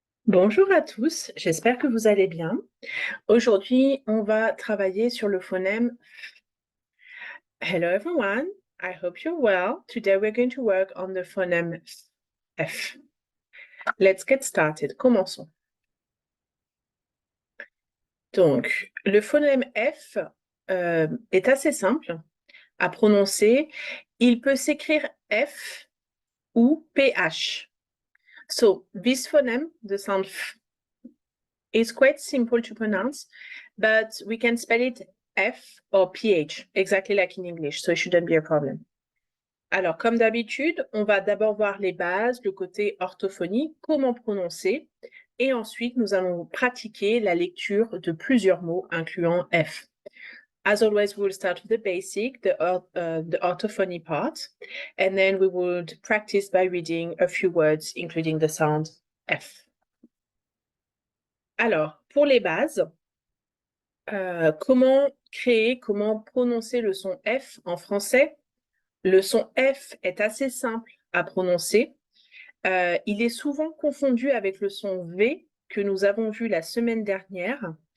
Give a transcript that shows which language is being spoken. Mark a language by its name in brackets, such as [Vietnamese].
[French] Bonjour à tous, j'espère que vous allez bien. Aujourd'hui, on va travailler sur le phonème. [English] Hello everyone, I hope you're well. Today we're going to work on the phonème F. Let's get started. [French] Commençons. Donc, le phonème F est assez simple à prononcer. Il peut s'écrire F ou PH. [English] So, this phoneme, the sound F, is quite simple to pronounce, but we can spell it F or PH, exactly like in English, so it shouldn't be a problem. [French] Alors, comme d'habitude, on va d'abord voir les bases, le côté orthophonie, comment prononcer, et ensuite nous allons pratiquer la lecture de plusieurs mots incluant F. [English] As always, we will start with the basic, the orthophony part, and then we would practice by reading a few words, including the sound F. [French] Alors, pour les bases, comment créer, comment prononcer le son F en français? Le son F est assez simple à prononcer. Il est souvent confondu avec le son V que nous avons vu la semaine dernière.